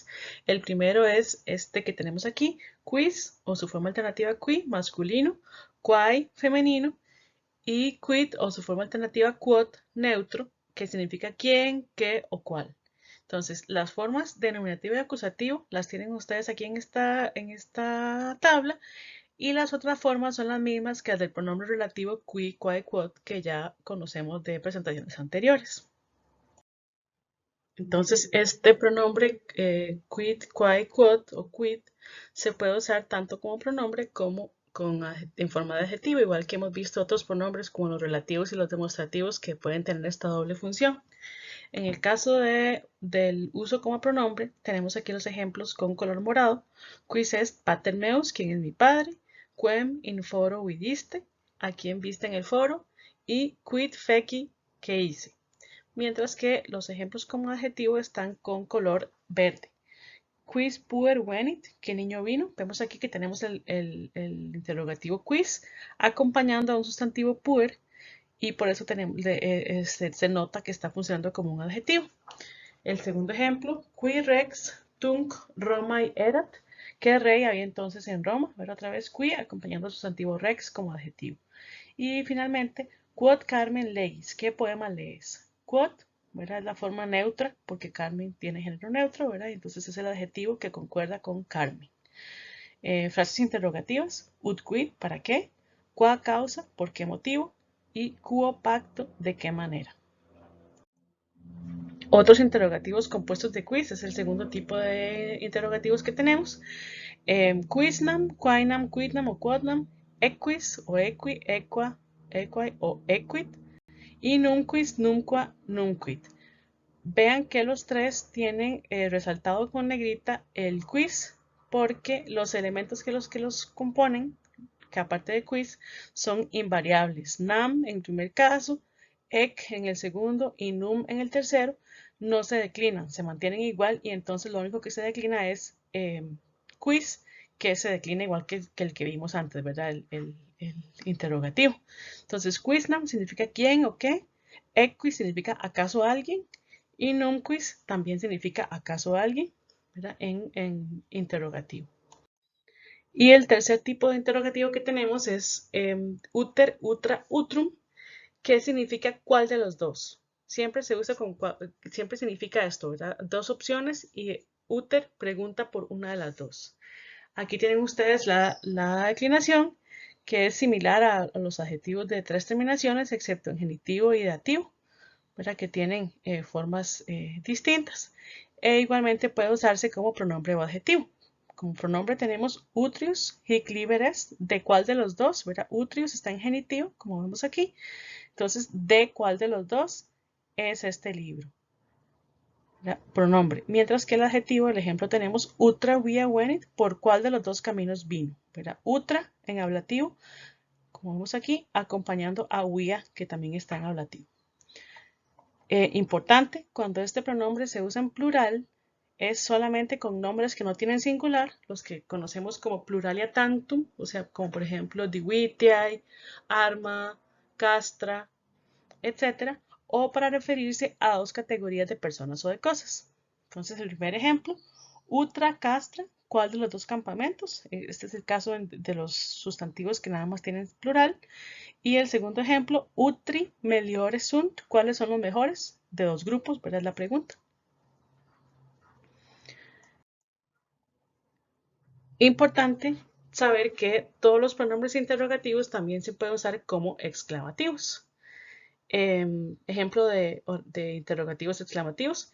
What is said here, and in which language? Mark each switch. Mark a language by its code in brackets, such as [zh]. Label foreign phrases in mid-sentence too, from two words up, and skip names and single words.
[es] El primero es este que tenemos aquí, quis, o su forma alternativa qui, masculino, quae, femenino, y quid, o su forma alternativa quod, neutro, que significa quién, qué o cuál. Entonces, las formas de nominativo y acusativo las tienen ustedes aquí en esta tabla, y las otras formas son las mismas que las del pronombre relativo [la] qui, quae, quod, [es] que ya conocemos de presentaciones anteriores. Entonces, este pronombre [la] quid, quae, quod [es] o quid se puede usar tanto como pronombre como en forma de adjetivo, igual que hemos visto otros pronombres como los relativos y los demostrativos que pueden tener esta doble función. En el caso del uso como pronombre, tenemos aquí los ejemplos con color morado. [la] Quis est pater meus, [es] quien es mi padre. [la] Quem in foro vidiste, [es] a quien viste en el foro. [la] Y quid feci, [es] que hice. Mientras que los ejemplos como adjetivo están con color verde. [la] Quis puer venit, [es] ¿qué niño vino? Vemos aquí que tenemos el interrogativo quis acompañando a un sustantivo puer, y por eso se nota que está funcionando como un adjetivo. El segundo ejemplo, [la] qui rex tunc Romae erat, [es] ¿qué rey había entonces en Roma? Ver otra vez qui acompañando al sustantivo rex como adjetivo. Y finalmente, [la] quod Carmen legis, [es] ¿qué poema lees? Quod, ¿verdad? Es la forma neutra porque Carmen tiene género neutro, ¿verdad? Entonces es el adjetivo que concuerda con Carmen. Frases interrogativas, [la] ut quid, [es] ¿para qué? [la] Qua causa, [es] ¿por qué motivo? Y [la] quo pacto, [es] ¿de qué manera? Otros interrogativos compuestos de quiz es el segundo tipo de interrogativos que tenemos. [la] Quisnam, quainam, quidnam o quodnam, equis o equi, equa, equai o equit, y numquis, numqua, numquit. [es] Vean que los tres tienen resaltado con negrita el quiz porque los elementos que los componen, que aparte de quiz, son invariables. Nam en el primer caso, ec en el segundo y num en el tercero no se declinan, se mantienen igual, y entonces lo único que se declina es quiz, que se declina igual que el que vimos antes, ¿verdad? El interrogativo. Entonces, quiznam significa quién o qué, equis significa acaso alguien, y numquis también significa acaso alguien, ¿verdad? En interrogativo. Y el tercer tipo de interrogativo que tenemos es [la] uter, utra, utrum, [es] que significa cuál de los dos. Siempre se usa siempre significa esto, ¿verdad? Dos opciones y uter pregunta por una de las dos. Aquí tienen ustedes la declinación, que es similar a los adjetivos de tres terminaciones, excepto en genitivo y dativo, ¿verdad? Que tienen formas distintas. E igualmente puede usarse como pronombre o adjetivo. Como pronombre tenemos [la] utrius, hic liber est, [es] ¿de cuál de los dos? ¿Verdad? Utrius está en genitivo, como vemos aquí. Entonces, ¿de cuál de los dos es este libro? ¿Verdad? Pronombre. Mientras que el adjetivo, el ejemplo tenemos [la] utra via venit, [es] ¿por cuál de los dos caminos vino? ¿Verdad? Utra en ablativo, como vemos aquí, acompañando a via, que también está en ablativo. Importante, cuando este pronombre se usa en plural, es solamente con nombres que no tienen singular, los que conocemos como [la] pluralia tantum, [es] o sea, como por ejemplo [la] divitiae, arma, castra, [es] etc. O para referirse a dos categorías de personas o de cosas. Entonces, el primer ejemplo, [la] utra castra, [es] ¿cuál de los dos campamentos? Este es el caso de los sustantivos que nada más tienen plural. Y el segundo ejemplo, [la] utri meliores sunt, [es] ¿cuáles son los mejores de dos grupos? ¿Verdad? Es la pregunta. Importante saber que todos los pronombres interrogativos también se pueden usar como exclamativos. Ejemplo de interrogativos exclamativos.